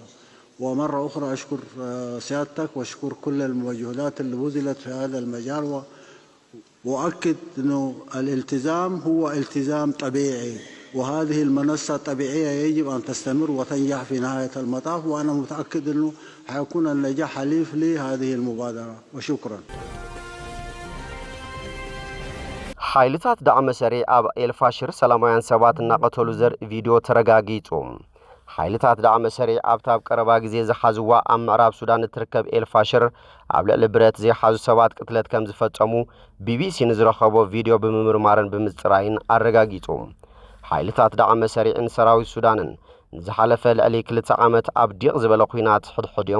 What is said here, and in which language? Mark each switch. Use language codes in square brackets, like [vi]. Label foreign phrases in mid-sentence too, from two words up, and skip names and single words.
[ar] ومرة أخرى أشكر سيادتك وأشكر كل المجهودات اللي بذلت في هذا المجال، وأؤكد أنه الالتزام هو التزام طبيعي، وهذه المنصة الطبيعية يجب أن تستمر وتنجح في نهاية المطاف، وأنا متأكد أنه حيكون النجاح حليف لهذه المبادرة. وشكرا. [ti] ሓይልታት ዳዕመ ሰሪዕ ኣብ ኤልፋሽር ሰላማውያን ሰባት እናቐተሉ ዘርኢ ቪድዮ ተረጋጊጹ። ሓይልታት ዳዕመ ሰሪዕ ኣብታብ ቀረባ ግዜ ዝሓዝዋ ኣብ ምዕራብ ሱዳን እትርከብ ኤልፋሽር ኣብ ልዕሊ ብረት ዘይሓዙ ሰባት ቅትለት ከም ዝፈጸሙ ቢቢሲ ንዝረኸቦ ቪድዮ ብምምርማርን ብምጽራይን ኣረጋጊጹ። ሓይልታት ዳዕመ ሰሪዕን ሰራዊት ሱዳንን ንዝሓለፈ ልዕሊ 2 ዓመት ኣብ ዲቕ ዝበለ ኩናት ሕድሕድዮም